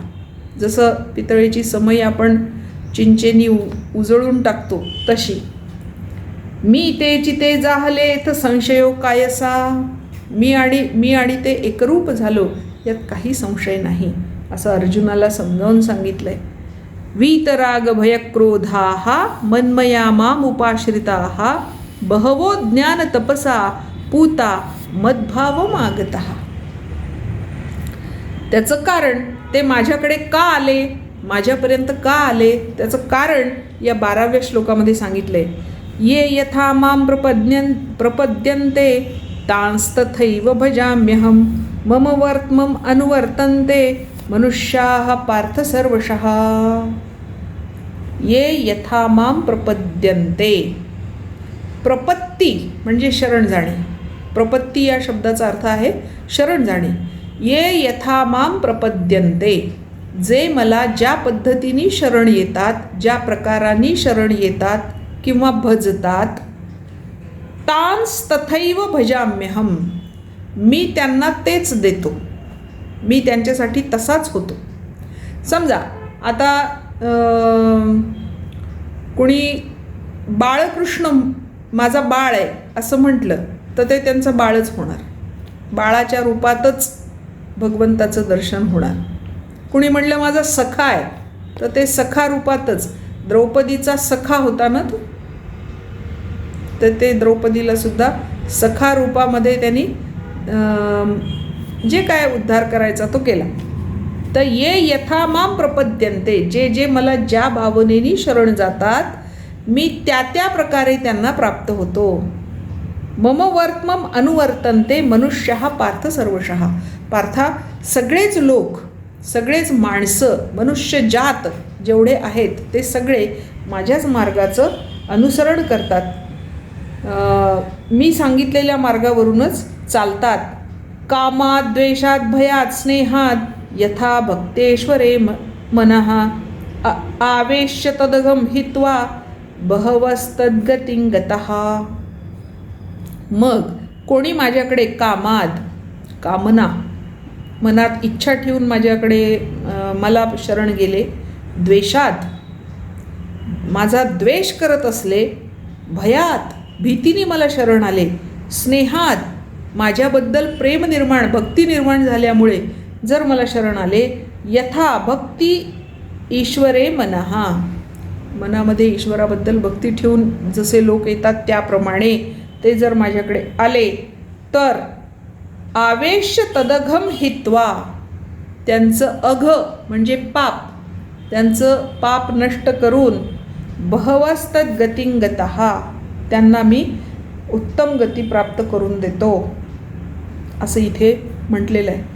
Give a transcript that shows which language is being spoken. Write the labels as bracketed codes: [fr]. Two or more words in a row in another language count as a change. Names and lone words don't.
[mr] जसं पितळेची समई आपण चिंचेनी उजळून टाकतो तशी. मी तेची ते जाहले थ संशयो कायसा. मी आणि ते एकरूप झालो यात काही संशय नाही असं अर्जुनाला समजावून सांगितलंय. [sa] वीतराग भयक्रोधाः मन्मया मामुपाश्रिताः बहवो ज्ञान तपसा पूता मद्भावमागतः. [mr] त्याचं कारण ते माझ्याकडे का आले, माझ्यापर्यंत का आले त्याचं कारण या 12व्या श्लोकामध्ये सांगितलंय. [sa] ये यथा मां प्रपद्यन्ते तांस्तथैव भजाम्यहं मम वर्त्मम अनुवर्तन्ते मनुष्याः पार्थ सर्वशः. ये यथा मां प्रपद्यन्ते. [mr] प्रपत्ती म्हणजे शरण जाणे. प्रपत्ती या शब्दाचा अर्थ आहे शरण जाणे. [sa] ये यथा मां प्रपद्यन्ते [mr] जे मला ज्या पद्धतीने शरण येतात, ज्या प्रकाराने शरण येतात किंवा भजतात, [sa] तांस तथैव भजाम्यहम [mr] मी त्यांना तेच देतो, मी त्यांच्यासाठी तसाच होतो. समजा आता कुणी बाळकृष्ण माझा बाळ आहे असं म्हटलं तर ते त्यांचं बाळच होणार, बाळाच्या रूपातच भगवंताचं दर्शन होणार. कुणी म्हटलं माझा सखा आहे तर ते सखा रूपातच, द्रौपदीचा सखा होता ना तो, तर ते द्रौपदीला सुद्धा सखा रूपामध्ये त्यांनी जे काय उद्धार करायचा तो केला. तर [sa] ये यथा मां प्रपद्यन्ते [mr] जे जे मला ज्या भावनेनी शरण जातात मी त्या त्या प्रकारे त्यांना प्राप्त होतो. [sa] मम वर्त्मम अनुवर्तन्ते मनुष्यः पार्थ सर्वशः. [mr] पार्था सगळेच लोक सगळेच माणसं, मनुष्यजात जेवढे आहेत ते सगळे माझ्याच मार्गाचं अनुसरण करतात. मी सांगितलेल्या मार्गावरूनच चालतात. [sa] कामात द्वेषात भयात स्नेहात यथा भक्तेश्वरे मनः आवेश्य तदगम हित्वा बहवस्तद्गतिं गतः. [mr] मग कोणी माझ्याकडे कामात, कामना, मनात इच्छा ठेवून माझ्याकडे मला शरण गेले, द्वेषात माझा द्वेष करत असले, भयात भीतीने मला शरण आले, स्नेहात माझ्याबद्दल प्रेम निर्माण, भक्ती निर्माण झाल्यामुळे जर मला शरण आले, [sa] यथा भक्ती ईश्वरे मनः, [mr] मनामध्ये ईश्वराबद्दल भक्ती ठेवून जसे लोक येतात त्याप्रमाणे ते जर माझ्याकडे आले, तर [sa] आवेश्य तदघम हित्वा, [mr] त्यांचं अघ म्हणजे पाप, त्यांचं पाप नष्ट करून बहवस्तद्गतिं गतः, त्यांना मी उत्तम गती प्राप्त करून देतो, असं इथे म्हटलेलं आहे.